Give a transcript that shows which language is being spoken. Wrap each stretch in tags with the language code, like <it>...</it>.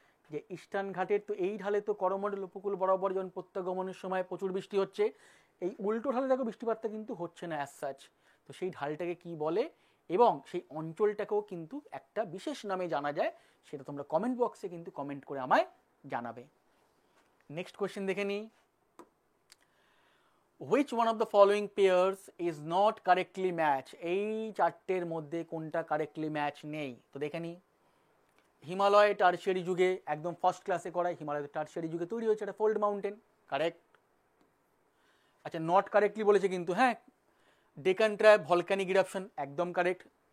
<bn>যে ইস্টার্ন ঘাটের তো এই ঢালে তো করমণ্ডল উপকূল বরাবর যখন প্রত্যাগমনের সময় প্রচুর বৃষ্টি হচ্ছে, এই উল্টো ঢালে দেখো বৃষ্টিপাতটা কিন্তু হচ্ছে না অ্যাজ সাচ। তো সেই ঢালটাকে কি বলে এবং সেই অঞ্চলটাকেও কিন্তু একটা বিশেষ নামে জানা যায়, সেটা তোমরা কমেন্ট বক্সে কিন্তু কমেন্ট করে আমায় জানাবে। নেক্সট কোয়েশ্চেন দেখে নিই।</bn> <en>Which one of the following pairs is not correctly match?</en> <bn>এই চারটের মধ্যে কোনটা কারেক্টলি ম্যাচ নেই, তো দেখে নিই। হিমালয় টারশিয়ারি যুগে, একদম ফার্স্ট ক্লাসে করায়, হিমালয় টারশিয়ারি যুগে তৈরি হয়েছে একটা ফোল্ড মাউন্টেন, কারেক্ট। আচ্ছা নট কারেক্টলি বলেছে কিন্তু, হ্যাঁ। ডেকান ট্র্যাপ ভলকানিক ইরাপশন, একদম কারেক্ট।</bn>